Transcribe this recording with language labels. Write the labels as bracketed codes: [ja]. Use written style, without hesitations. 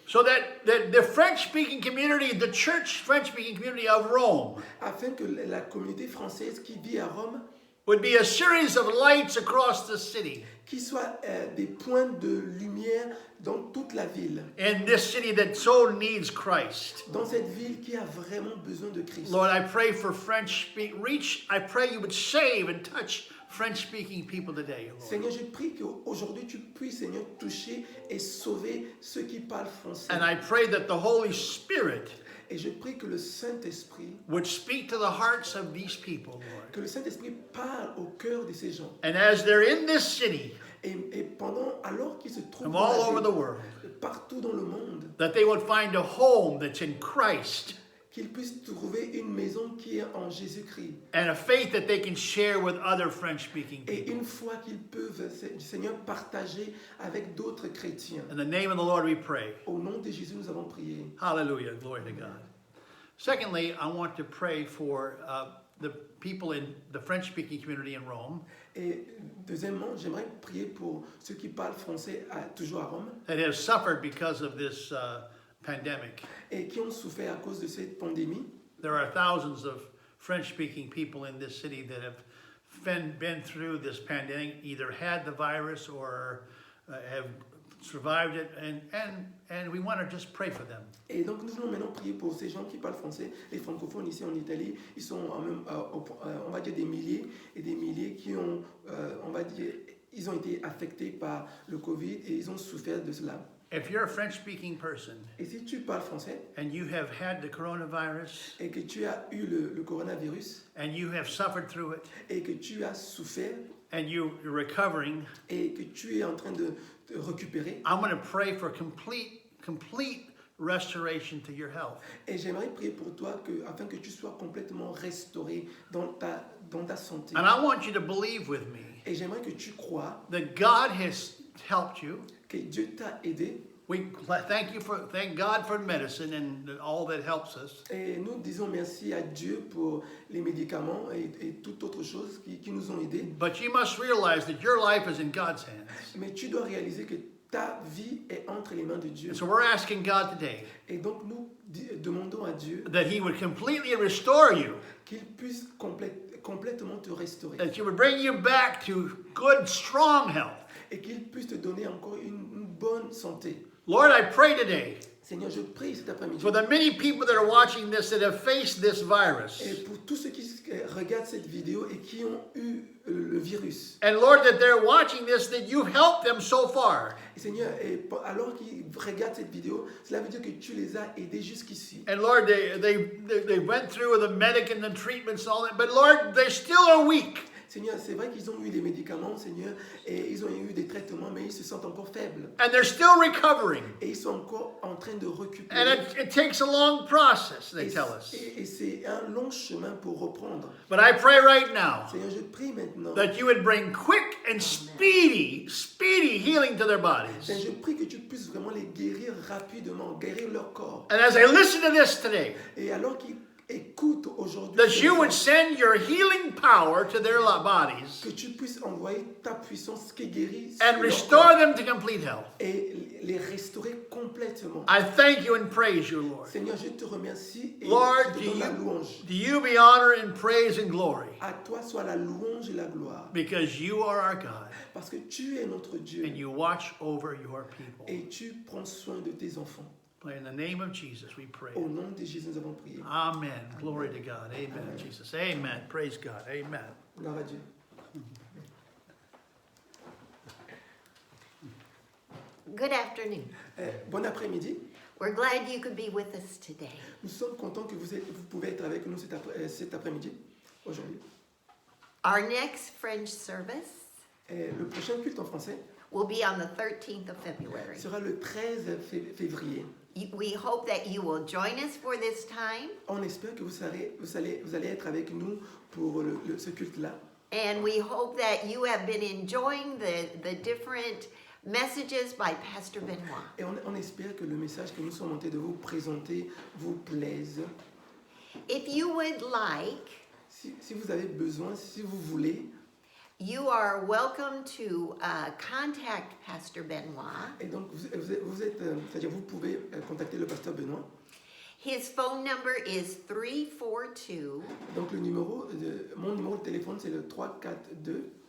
[en] So that the French-speaking community, the church French-speaking community of Rome, [fr] Afin que la communauté française qui vit à Rome, [en] would be a series of lights across the city. [fr] qui soit des points de lumière dans toute la ville. [en] In this city that so needs Christ. [fr] Dans cette ville qui a vraiment besoin de Christ. [en] Lord, I pray for I pray you would save and touch French-speaking people today, Lord. [fr] Seigneur, je prie qu'aujourd'hui tu puisses, Seigneur, toucher et sauver ceux qui parlent français. [en] And I pray that the Holy Spirit [fr] Et je prie que le Saint-Esprit, [en] would speak to the hearts of these people, Lord. [fr] que le Saint-Esprit parle au cœur de ces gens. [en] And as they're in this city, [fr] Et alors qu'ils se trouvent [en] from [fr] dans [en] all [fr] la [en] over [fr] ville, [en] the world, [fr] partout dans le monde, [en] that they would find a home that's in Christ [fr] qu'ils puissent trouver une maison qui est en Jésus-Christ. [en] and a faith that they can share with other French-speaking [fr] Et [en] people. [fr] une fois qu'ils peuvent, Seigneur, partager avec d'autres chrétiens. [en] In the name of the Lord we pray. [fr] Au nom de Jésus, nous avons prié. [en] Hallelujah. Glory to God. Secondly, I want to pray for the people in the French-speaking community in Rome [fr] Et deuxièmement, j'aimerais prier pour ceux qui parlent français toujours à Rome [en] that have suffered because of this pandemic. [fr] et qui ont souffert à cause de cette pandémie. [en] There are thousands of French-speaking people in this city that have been through this pandemic, either had the virus or have survived it, and we want to just pray for them. [fr] Et donc nous voulons maintenant prier pour ces gens qui parlent français, les francophones ici en Italie. Ils sont on va dire des milliers et des milliers qui ont, on va dire, ils ont été affectés par le Covid et ils ont souffert de cela. [en] If you're a French-speaking person [fr] Et si tu parles français [en] and you have had the coronavirus [fr] et que tu as eu le coronavirus [en] and you have suffered through it [fr] et que tu as souffert [en] and you're recovering, [fr] et que tu es en train de récupérer, [en] I'm going to pray for complete restoration to your health. [fr] et j'aimerais prier pour toi afin que tu sois complètement restauré dans ta santé. [en] And I want you to believe with me [fr] Et j'aimerais que tu crois [en] that God has helped you. [fr] que Dieu t'a aidé. [en] Thank God for medicine and all that helps us. [fr] Et nous disons merci à Dieu pour les médicaments et toute autre chose qui nous ont aidés. [en] But you must realize that your life is in God's hands. [fr] Mais tu dois réaliser que ta vie est entre les mains de Dieu. [en] And so we're asking God today [fr] Et donc nous demandons à Dieu [en] that He would completely restore you, [fr] qu'il puisse complètement te restaurer. [en] that He would bring you back to good, strong health. [fr] Et qu'il puisse te donner encore une bonne santé. [en] Lord, I pray today [fr] Seigneur, je prie cet après-midi. [en] for the many people that are watching this that have faced this virus. [fr] Et pour tous ceux qui regardent cette vidéo et qui ont eu le virus. [en] And Lord, that they're watching this, that you've helped them so far. [fr] Et Seigneur, alors qu'ils regardent cette vidéo, cela veut dire que tu les as aidés jusqu'ici. [en] And Lord, they went through the medic and the treatments and all that, but Lord, they still are weak. [fr] Seigneur, c'est vrai qu'ils ont eu des médicaments, Seigneur, et ils ont eu des traitements, mais ils se sentent encore faibles. [en] And they're still recovering. [fr] Et ils sont encore en train de [en] And [fr] récupérer. [en] it takes a long process, they tell us. [fr] Et c'est un long chemin pour reprendre. [en] But I pray right now [fr] Seigneur, je prie maintenant. [en] that you would bring quick and speedy healing to their bodies. [fr] Seigneur, je prie que tu puisses vraiment les guérir rapidement, guérir leur corps. [en] And as I listen to this today, [fr] Et alors qu'ils écoutent aujourd'hui, [en] that you would send your healing power to their bodies [fr] que tu puisses envoyer ta puissance qui guérit [en] and [fr] leur [en] restore [fr] corps [en] them to complete health. [fr] et les restaurer complètement. [en] I thank you and praise you, Lord. [fr] Seigneur, je te remercie et [en] Lord, [fr] je te donne la louange. [en] do you be honor and praise and glory, [fr] À toi soit la louange et la gloire. [en] because you are our God [fr] Parce que tu es notre Dieu [en] and you watch over your people. [fr] et tu prends soin de tes enfants. [en] In the name of Jesus, we pray. [fr] Au nom de Jésus, nous avons prié. [en] Amen. Glory to God. Amen, Jesus. Amen. Praise God. Amen. [fr] Gloire à Dieu. [en] Good afternoon. [fr] Bon après-midi. [en] We're glad you could be with us today. [fr] Nous sommes contents que vous pouvez être avec nous cet après-midi, aujourd'hui. [en] Our next French service [fr] Le prochain culte en français [en] will be on the 13th of February. [fr] sera le 13 février. [en] We hope that you will join us for this time, [fr] On espère que vous allez être avec nous pour ce culte-là. [en] and we hope that you have been enjoying the different messages by Pastor Benoit. [fr] Et on espère que le message que nous sommes en train de vous présenter vous plaise. [en] If you would like, [fr] Si vous avez besoin, si vous voulez, [en] you are welcome to contact Pastor Benoit. [fr] et donc c'est-à-dire vous pouvez contacter le pasteur Benoît. [en] His phone number is 342 [fr] Donc mon numéro de téléphone c'est le 342